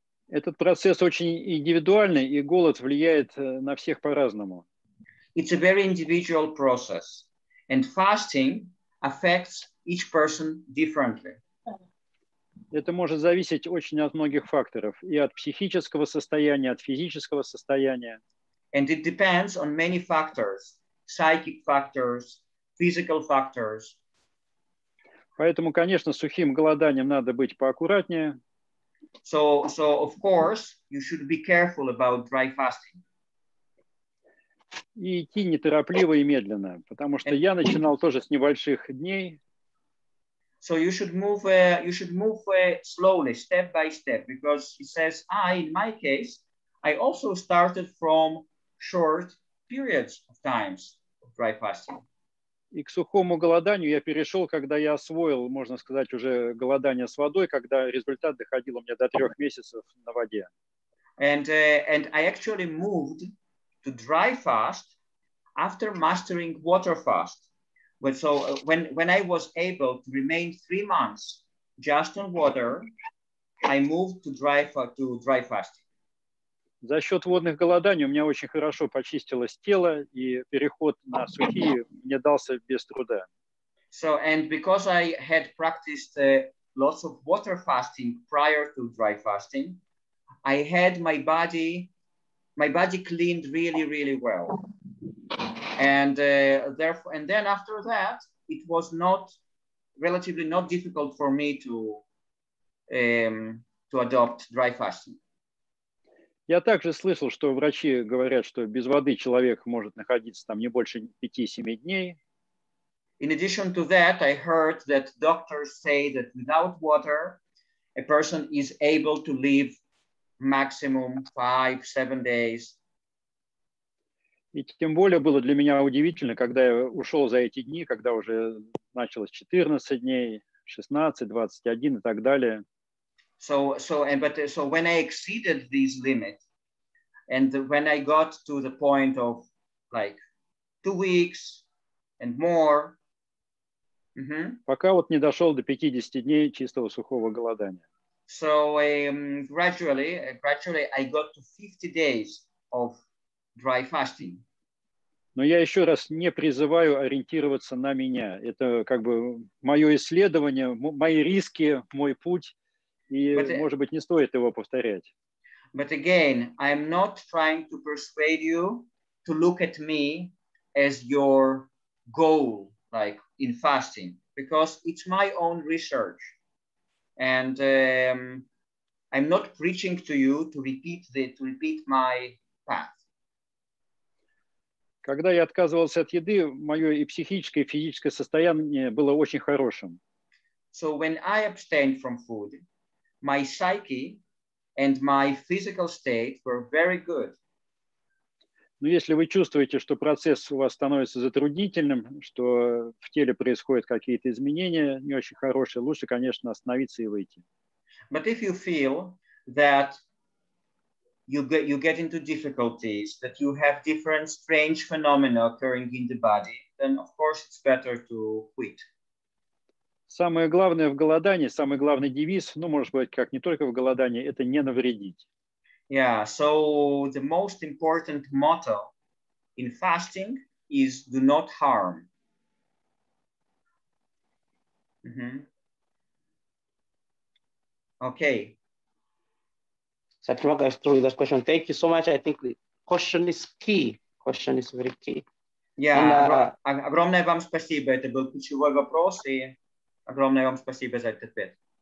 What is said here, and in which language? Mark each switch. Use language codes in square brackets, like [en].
[ru] Этот процесс очень индивидуальный, и голод влияет на всех по-разному. [en] It's a very individual process, and fasting affects each person differently. [ru] Это может зависеть очень от многих факторов, и от психического состояния, от физического состояния. [en] And it depends on many factors, psychic factors, physical factors. [ru] Поэтому, конечно, сухим голоданием надо быть поаккуратнее. [en] So of course, you should be careful about dry fasting. [ru] И идти неторопливо и медленно, потому что я начинал тоже с небольших дней. [en] So you should move slowly, step by step, because he says, in my case, I also started from short periods of times of dry fasting. [ru] И к сухому голоданию я перешел, когда я освоил, можно сказать, уже голодание с водой, когда результат доходил у меня до 3 месяцев на воде. [en] And I actually moved to dry fast after mastering water fast. But so when I was able to remain 3 months just on water, I moved to dry fasting. [ru] За счет водных голоданий у меня очень хорошо почистилось тело, и переход на сухие мне дался без труда. [en] So, and because I had practiced lots of water fasting prior to dry fasting, I had my body cleaned really, really well. And therefore, and then after that, it was relatively not difficult for me to adopt dry fasting. [ru] Я также слышал, что врачи говорят, что без воды человек может находиться там не больше 5-7 дней. [en] In addition to that, I heard that doctors say that without water, a person is able to live maximum 5-7 days. [ru] И тем более было для меня удивительно, когда я ушел за эти дни, когда уже началось 14 дней, 16, 21 и так далее. [en] So when I exceeded this limit, and when I got to the point of like 2 weeks and more, [ru] пока вот не дошел до 50 дней чистого сухого голодания. [en] So gradually I got to 50 days of dry fasting. [ru] Но я еще раз не призываю ориентироваться на меня. Это как бы мое исследование, мои риски, мой путь. И, может быть, не стоит его повторять. [en] But again, I'm not trying to persuade you to look at me as your goal, like in fasting, because it's my own research. And I'm not preaching to you to repeat my path. [ru] Когда я отказывался от еды, мое и психическое, и физическое состояние было очень хорошим. [en] So when I abstained from food, my psyche and my physical state were very good. [ru] Но если вы чувствуете, что процесс у вас становится затруднительным, что в теле происходят какие-то изменения не очень хорошие, лучше, конечно, остановиться и выйти. [en] But if you feel that you get into difficulties, that you have different strange phenomena occurring in the body, then of course it's better to quit. [ru] Самое главное в голодании, самый главный девиз, ну, может быть, как не только в голодании, это не навредить. [en] Yeah, so the most important motto in fasting is do not harm. Okay. Satmarga is through this question. Thank you so much. I think the question is key. Question is very key. [ru] Yeah, огромное вам спасибо. Это был ключевой вопрос, и огромное вам спасибо за этот ответ.